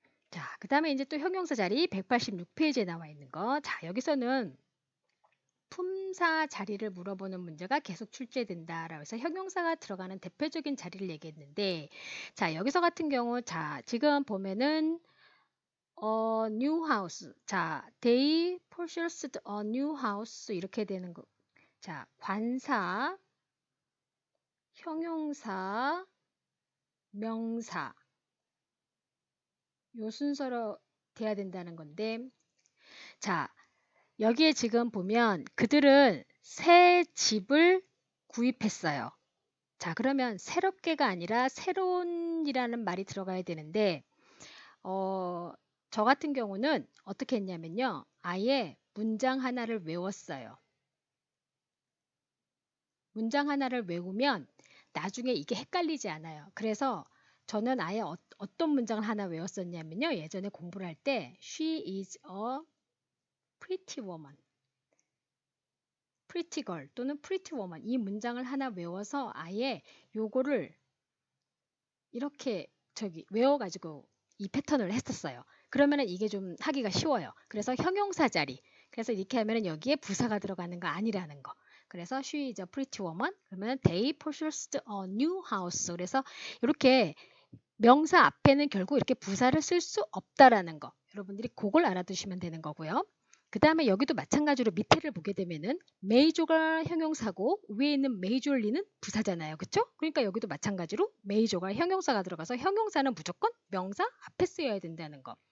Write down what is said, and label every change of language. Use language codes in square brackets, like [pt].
[ko] 자, 그 다음에 이제 또 형용사 자리 186페이지에 나와 있는 거. 자, 여기서는 품사 자리를 물어보는 문제가 계속 출제된다라고 해서 형용사가 들어가는 대표적인 자리를 얘기했는데, 자, 여기서 같은 경우, 자, 지금 보면은 new house. [en] 자, they purchased a new house [ko] 이렇게 되는 거. 자, 관사, 형용사, 명사 요 순서로 돼야 된다는 건데, 자, 여기에 지금 보면 그들은 새 집을 구입했어요. 자, 그러면 새롭게가 아니라 새로운이라는 말이 들어가야 되는데, 저 같은 경우는 어떻게 했냐면요. 아예 문장 하나를 외웠어요. 문장 하나를 외우면 나중에 이게 헷갈리지 않아요. 그래서 저는 아예 어떤 문장을 하나 외웠었냐면요. 예전에 공부를 할 때 [en] She is a pretty woman. [ko] pretty girl 또는 pretty woman 이 문장을 하나 외워서 아예 요거를 이렇게 외워가지고 이 패턴을 했었어요. 그러면은 이게 좀 하기가 쉬워요. 그래서 형용사 자리. 그래서 이렇게 하면은 여기에 부사가 들어가는 거 아니라는 거. 그래서 [en] she is a pretty woman. [ko] 그러면 [en] they purchased a new house. [ko] 그래서 이렇게 명사 앞에는 결국 이렇게 부사를 쓸 수 없다라는 거. 여러분들이 그걸 알아두시면 되는 거고요. 그 다음에 여기도 마찬가지로 밑에를 보게 되면은 메이저가 형용사고 위에 있는 메이저리는 부사잖아요. 그쵸? 그러니까 여기도 마찬가지로 메이저가 형용사가 들어가서 형용사는 무조건 명사 앞에 쓰여야 된다는 거.